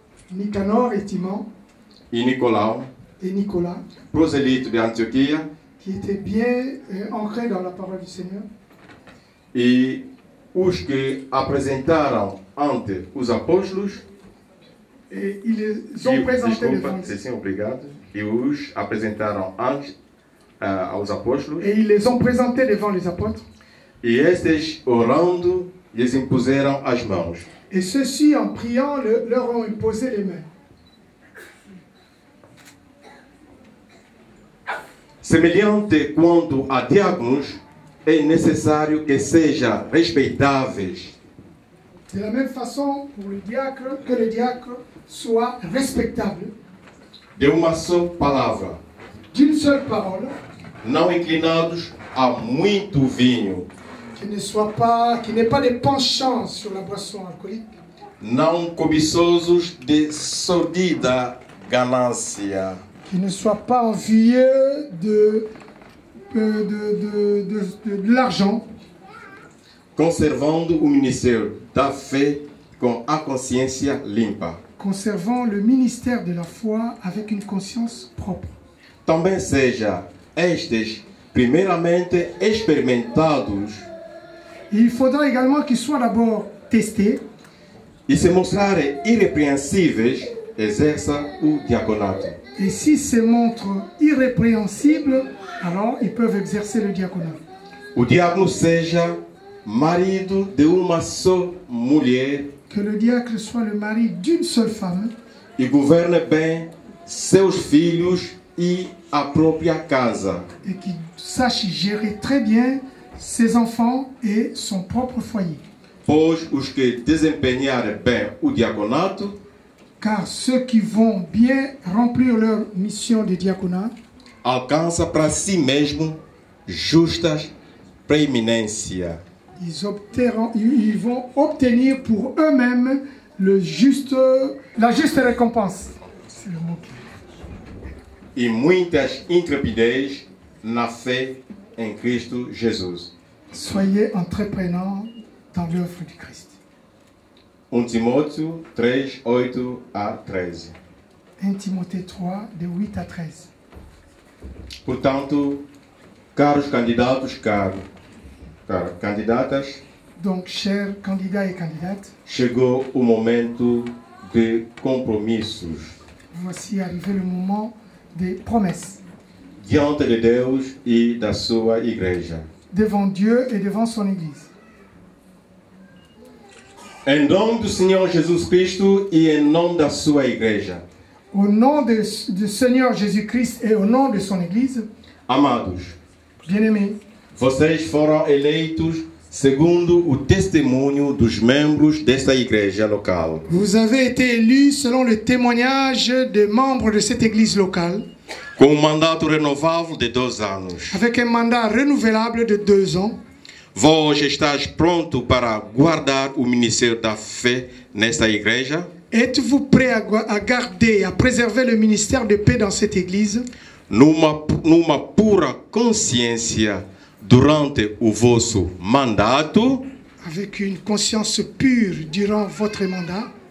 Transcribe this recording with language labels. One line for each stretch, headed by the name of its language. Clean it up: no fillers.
French: Nicanor et Timon
Portuguese: e Nicolau,
French: et Nicolas,
Portuguese: proselito de Antioquia,
French: qui étaient bien ancrés dans la parole du Seigneur.
Portuguese: e os que apresentaram ante os apóstolos,
French: Et ils les ont présentés devant
Portuguese: desculpa, sim, obrigado, e os apresentaram ante aos apóstolos,
French: Et ils les ont présentés devant les apôtres.
Portuguese: e estes, orando, lhes impuseram as mãos.
French: Et ceux-ci, en priant, leur ont imposé les mains.
Portuguese: Semelhante quanto a diáconos, é necessário que sejam respeitáveis,
French: De la même façon, pour le diacre, que le diacre soit respectable,
Portuguese: de uma só palavra,
French: d'une seule parole,
Portuguese: não inclinados a muito vinho,
French: qui n'ait pas de penchant sur la boisson alcoolique,
Portuguese: não cobiçosos de sordida ganância,
French: qui ne soit pas envieux de l'argent,
Portuguese: conservando o ministério da fé com a consciência limpa.
French: conservant le ministère de la foi avec une conscience propre.
Portuguese: Também seja estes primeiramente experimentados
French: Et il faudra également qu'ils soient d'abord testés,
Portuguese: e se mostrarem irrepreensíveis, exerça o diaconato.
French: et s'ils se montrent irrépréhensibles, alors ils peuvent exercer le diaconat.
Portuguese: O diácono seja marido de uma só mulher
French: Que le diacre soit le mari d'une seule femme
Portuguese: e governe bem seus filhos e a própria casa.
French: et qu'il sache gérer très bien ses enfants et son propre foyer.
Portuguese: Pois os que desempenharem bem o diaconato
French: Car ceux qui vont bien remplir leur mission de diaconat
Portuguese: alcançam para si mesmo justas preeminência.
French: ils vont obtenir pour eux-mêmes la juste récompense. C'est le mot
Portuguese: E muitas intrepidez na fé em Cristo Jesus.
French: Soyez entreprenants dans l'œuvre du Christ.
Portuguese: 1 Timóteo 3, 8 a 13.
French: 1 Timothée 3, de 8 à 13.
Portuguese: Portanto, caros candidatos, candidatas,
French: Donc, chers candidats et candidates,
Portuguese: chegou o momento de compromissos
French: voici arrivé le moment des promesses
Portuguese: diante de Deus e da sua igreja.
French: devant Dieu et devant son Église.
Portuguese: Em nome do Senhor Jesus Cristo e em nome da sua igreja.
French: Au nom du Seigneur Jésus-Christ et au nom de son Église,
Portuguese: Amados,
French: bien-aimés,
Portuguese: vocês foram eleitos segundo o testemunho dos membros desta igreja local.
French: vous avez été élus selon le témoignage des membres de cette Église locale,
Portuguese: Com um mandato renovável de 2 anos.
French: avec un mandat renouvelable de 2 ans.
Portuguese: Vós estás pronto para guardar o ministério da fé nesta igreja?
French: Êtes-vous prêt à garder, à préserver le ministère de paix dans cette Église
Portuguese: Numa pura consciência durante o vosso mandato?
French: avec une conscience pure durant votre mandat?